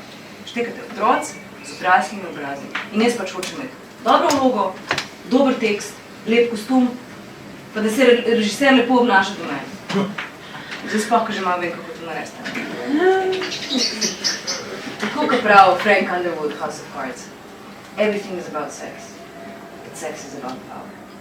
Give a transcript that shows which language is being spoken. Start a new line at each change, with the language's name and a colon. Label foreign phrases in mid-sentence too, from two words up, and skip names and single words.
Slovenian: Štekate, otroci z odraslimi obrazi. In jaz pač hočem imeti dobro vlogo, dober tekst, lep kostum, pa da se režiser lepo obnaša do mene. Zdaj sploh, ko že malo vem, kako to narediti. Tako kot pravi Frank Underwood, House of Cards.
English: Everything is about sex, but sex is about power.